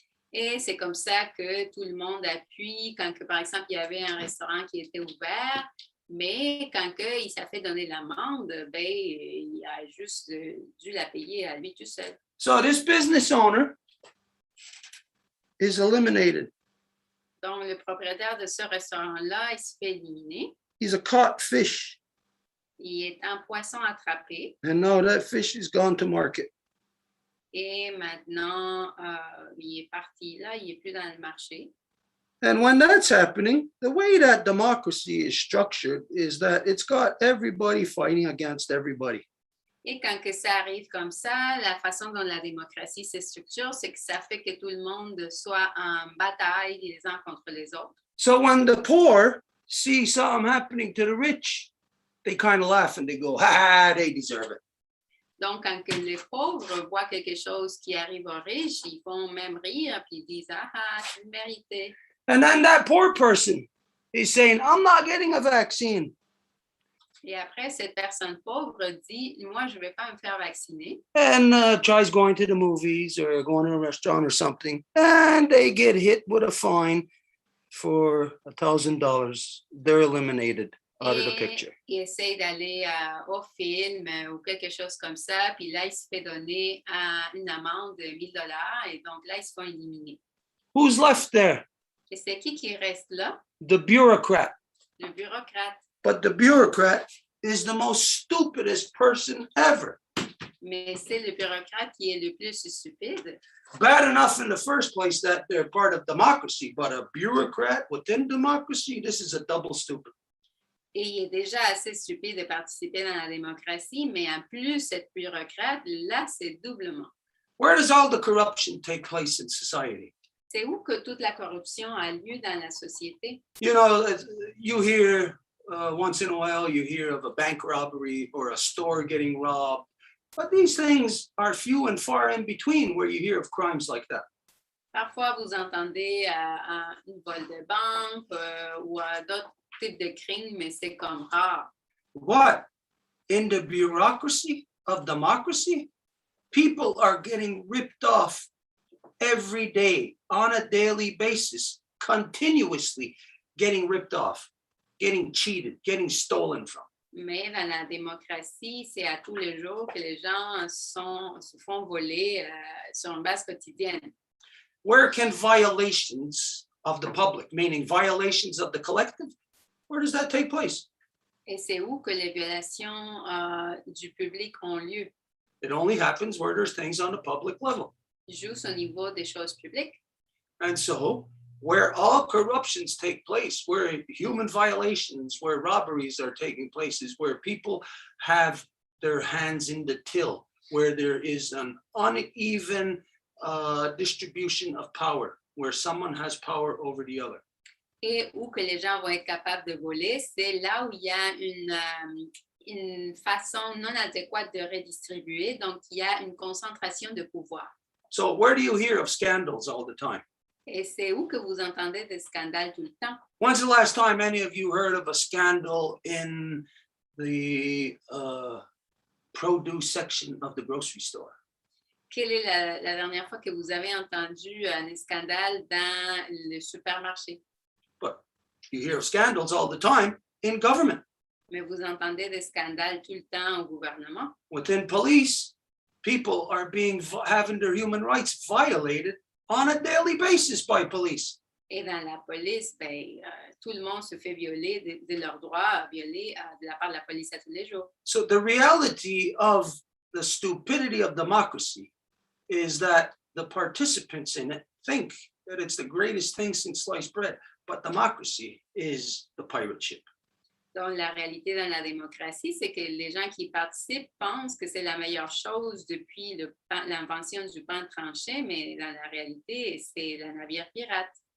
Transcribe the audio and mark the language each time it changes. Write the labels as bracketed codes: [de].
[fr] Et c'est comme ça que tout le monde appuie quand, que, par exemple, il y avait un restaurant qui était ouvert, mais quand il s'est fait donner l'amende, ben, il a juste dû la payer à lui tout seul. [en] So this business owner is eliminated. [fr] Donc, le propriétaire de ce restaurant-là, il se fait éliminer. [en] He's a caught fish. [fr] Il est un poisson attrapé. [en] And now that fish is gone to market. [fr] Et maintenant, il est parti là, il n'est plus dans le marché. [en] And when that's happening, the way that democracy is structured is that it's got everybody fighting against everybody. [fr] Et quand que ça arrive comme ça, la façon dont la démocratie se structure, c'est que ça fait que tout le monde soit en bataille les uns contre les autres. [en] So when the poor see something happening to the rich, they kind of laugh and they go, ha, they deserve it. [fr] Donc, quand que les pauvres voient quelque chose qui arrive aux riches, ils vont même rire puis ils disent, ah, c'est mérité. [en] And then that poor person is saying, I'm not getting a vaccine. [fr] Et après, cette personne pauvre dit, moi, je ne vais pas me faire vacciner. [en] And tries going to the movies or going to a restaurant or something. And they get hit with a fine for $1,000. They're eliminated out of the picture. [fr] Il essaie d'aller au film ou quelque chose comme ça. Puis là, il se fait donner une amende de $1,000. Et donc là, ils se font éliminer. [en] Who's left there? [fr] Et c'est qui reste là? [en] The bureaucrat. [fr] Le bureaucrate. [en] But the bureaucrat is the most stupidest person ever. [fr] Mais c'est le bureaucrate qui est le plus stupide. [en] Bad enough in the first place that they're part of democracy, but a bureaucrat within democracy, this is a double stupid. [fr] Et il est déjà assez stupide de participer dans la démocratie, mais en plus, cette bureaucrate, là, c'est doublement. [en] Where does all the corruption take place in society? [fr] C'est où que toute la corruption a lieu dans la société? [en] You know, you hear once in a while, you hear of a bank robbery or a store getting robbed. But these things are few and far in between where you hear of crimes like that. [fr] Parfois, vous entendez un vol de banque ou d'autres types de crimes, mais c'est comme rare. [en] What? In the bureaucracy of democracy, people are getting ripped off every day, on a daily basis, continuously getting ripped off, getting cheated, getting stolen from. [fr] Mais dans la démocratie, c'est à tous les jours que les gens se font voler sur une base quotidienne. [en] Where can violations of the public, meaning violations of the collective, where does that take place? [fr] Et c'est où que les violations du public ont lieu? [en] It only happens where there's things on the public level. [fr] Juste au niveau des choses publiques. [en] And so, where all corruptions take place, where human violations, where robberies are taking place, is where people have their hands in the till, where there is an uneven distribution of power, where someone has power over the other. [fr] Et où que les gens vont être capables de voler, c'est là où il y a une façon non adéquate de redistribuer, donc il y a une concentration de pouvoir. [en] So where do you hear of scandals all the time? [fr] Et c'est où que vous entendez des scandales tout le temps? [en] When's the last time any of you heard of a scandal in the produce section of the grocery store? [fr] Quelle est la dernière fois que vous avez entendu un scandale dans le supermarché? [en] But you hear of scandals all the time in government. [fr] Mais vous entendez des scandales tout le temps au gouvernement? [en] Within police, people are having their human rights violated on a daily basis by police. [fr] Et dans la police, tout le monde se fait violer de leurs droits violés de la part de la police à tous les jours. [en] So the reality of the stupidity of democracy is that the participants in it think that it's the greatest thing since sliced bread, but democracy is the pirate ship. [fr] Donc, la réalité dans la démocratie, c'est que les gens qui participent pensent que c'est la meilleure chose depuis l'invention du pain tranché, mais dans la réalité, c'est la navire pirate.